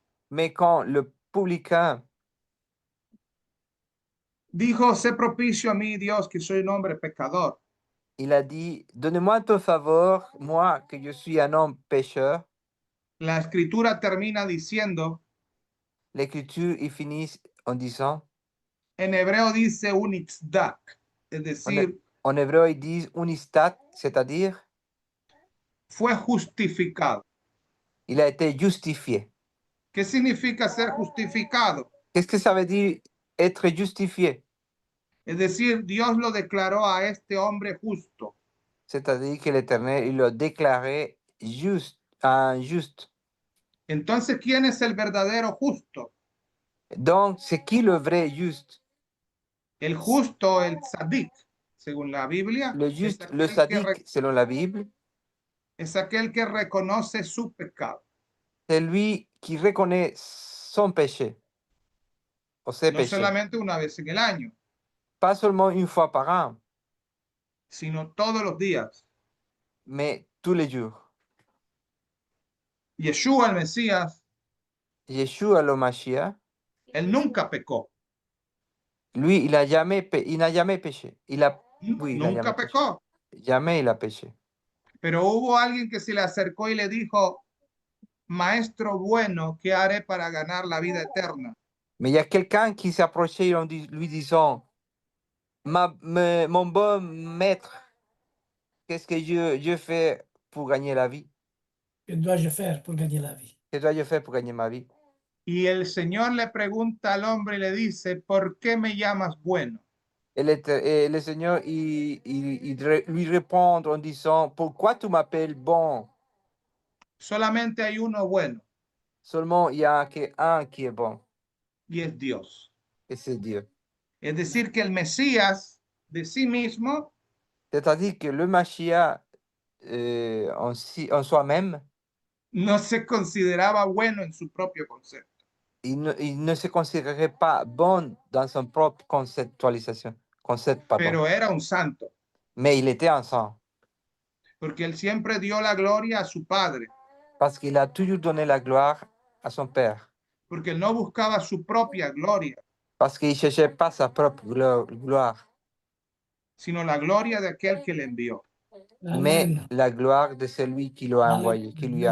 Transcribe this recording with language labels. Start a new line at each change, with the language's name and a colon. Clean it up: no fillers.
French: Mais quand le publicain
Spanish: dijo, sé propicio a mí, Dios, que soy un hombre pecador.
French: il a dit, donne-moi ton favor, moi que je suis un homme pécheur.
Spanish: La escritura termina diciendo,
French: L'écriture, il finit en disant,
Spanish: en hebreo dice unitzdak, es decir,
French: en hébreu, ils disent unistat, c'est-à-dire,
Spanish: fue justificado.
French: il a été justifié.
Spanish: ¿Qué significa ser justificado?
French: Qu'est-ce que ça veut dire être justifié?
Spanish: Es decir, Dios lo declaró a este hombre justo.
French: C'est-à-dire que l'Éternel, il l'a déclaré juste, injuste.
Spanish: Entonces, ¿quién es el verdadero justo?
French: Donc, c'est qui le vrai juste?
Spanish: El justo, el tzadik, según la Biblia,
French: Le juste, le sadique, selon la Bible,
Spanish: es aquel que reconoce su pecado.
French: c'est lui qui reconnaît son péché, ou ses
Spanish: No
French: péchés.
Spanish: solamente una vez en el año,
French: Pas seulement une fois par an,
Spanish: sino todos los días.
French: mais tous les jours.
Spanish: Yeshua, el Mesías,
French: Yeshua, le Mashiach,
Spanish: él nunca pecó.
French: lui, il n'a jamais péché. Oui, il a
Spanish: Nunca
French: jamais péché.
Spanish: pecó.
French: Jamais il a péché.
Spanish: Pero hubo alguien que se le acercó y le dijo, maestro bueno, ¿qué haré para ganar la vida eterna?
French: Mais il y a quelqu'un qui s'est approché lui disant, mon bon maître, qu'est-ce que je fais pour gagner la vie? Que dois-je faire pour gagner la vie? Que dois-je faire pour gagner ma vie?
Spanish: Y el Señor le pregunta al hombre y le dice, ¿por qué me llamas bueno?
French: Et le Seigneur, lui répond en disant, pourquoi tu m'appelles bon?
Spanish: Solamente hay uno bueno
French: Seulement, il y a un qui est bon,
Spanish: y es Dios.
French: et c'est Dieu.
Spanish: Es decir, que el Mesías de sí mismo
French: C'est-à-dire que le Mashiach en soi-même,
Spanish: no se consideraba bueno en su propio concepto,
French: il ne se considérait pas bon dans son propre concept, pardon.
Spanish: pero era un santo,
French: Mais il était un saint,
Spanish: porque él siempre dio la gloria a su Padre,
French: parce qu'il a toujours donné la gloire à son Père,
Spanish: porque él no buscaba su propia gloria,
French: parce qu'il ne cherchait pas sa propre gloire,
Spanish: sino la gloria de aquel que le envió.
French: mais Amen. la gloire de celui qui l'a envoyé, qui lui a